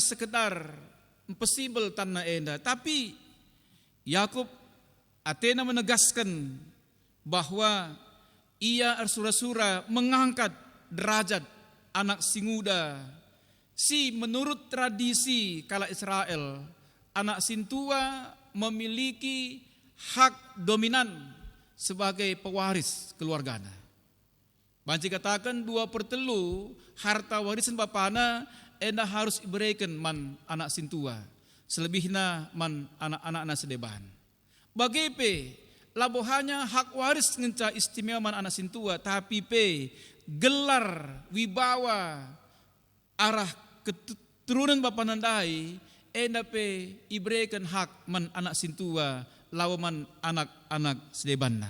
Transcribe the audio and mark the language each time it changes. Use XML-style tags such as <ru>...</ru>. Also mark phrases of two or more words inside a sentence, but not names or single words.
<id>sekedar</id> <btx>pesimbel tanna enda,</btx> <id>tapi Yakub Atena menegaskan bahwa ia arsura-sura mengangkat derajat anak singuda si menurut tradisi kala Israel anak sintua memiliki hak dominan sebagai pewaris keluarganya. Banci katakan 2/3 harta warisan bapana enda harus diberikan man anak sintua, selebihnya man anak-anak sedeban.</id> <btx>Bagepe labo</btx> <id>hanya hak waris</id> <btx>ngenca istimewa man anak sintua, tapi pe</btx> <id>gelar wibawa</id> <btx>arah keturunan bapa nandai enda pe ibrekan hak man anak sintua lawaman anak-anak sedebanna.</btx>